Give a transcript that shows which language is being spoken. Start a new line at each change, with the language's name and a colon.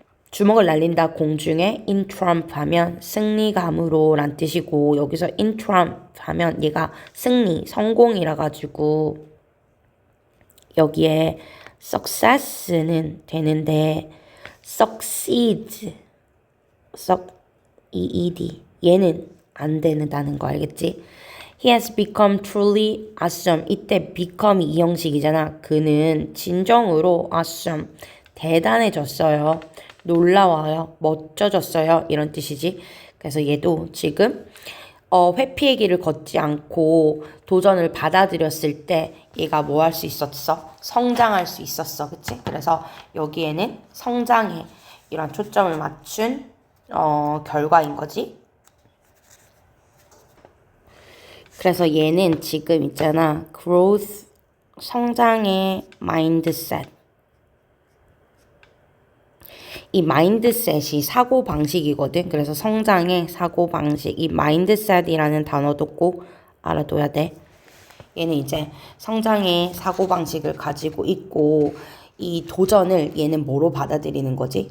Korean: 주먹을 날린다 공중에
English: in triumph
Korean: 하면 승리감으로 란 뜻이고 여기서 in triumph 하면 얘가 승리, 성공이라 가지고 여기에 success는 되는데 succeed, succeed 얘는 안 되는다는 거 알겠지?
English: He has become truly awesome.
Korean: 이때 become이 이 형식이잖아. 그는 진정으로 awesome, 대단해졌어요. 놀라워요. 멋져졌어요. 이런 뜻이지. 그래서 얘도 지금 회피의 길을 걷지 않고 도전을 받아들였을 때 얘가 뭐 할 수 있었어? 성장할 수 있었어. 그치? 그래서 여기에는 성장에 이런 초점을 맞춘 결과인 거지. 그래서 얘는 지금 있잖아.
English: growth,
Korean: 성장의
English: mindset.
Korean: 이 마인드셋이 사고방식이거든. 그래서 성장의 사고방식. 이 마인드셋이라는 단어도 꼭 알아둬야 돼. 얘는 이제 성장의 사고방식을 가지고 있고 이 도전을 얘는 뭐로 받아들이는 거지?